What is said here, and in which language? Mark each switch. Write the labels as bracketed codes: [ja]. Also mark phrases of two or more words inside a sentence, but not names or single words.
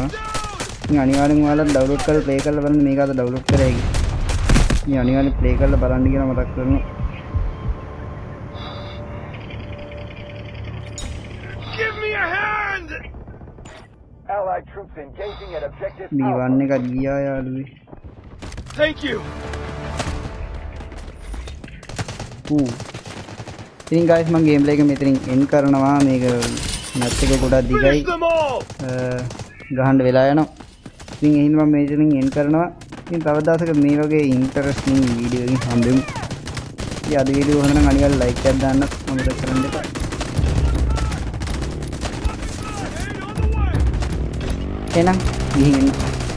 [si] ඉතින් අනිවාර්යෙන් ඔයාලා download කරලා play කරලා බලන්න මේක අද download කරේ. ඉතින් අනිවාර්යෙන් play කරලා බලන්න කියලා මතක් කරනවා. [en] Give me a hand! Allied troops engaging at objective [si] B1 එකත් ගියා යාළුවේ. [en] Thank you! [si] ඉතින් guys මම gameplay එක මෙතනින් end කරනවා. මේක match එක ගොඩක් දිගයි. [en] Finish them all! [si] ගහන්න වෙලා යනවා. ඉතින් එහෙනම් මම මෙතනින් end කරනවා. ඉතින් තව දවසක මේ වගේ [en] interesting video [si] එකකින් හම්බෙමු. ඉතින් අද වීඩියෝ හොඳ නම් අනිවාර්යෙන් like එකක් දාන්න මොනවද කරන්න එපා. එහෙනම් ගිහින් එන්න.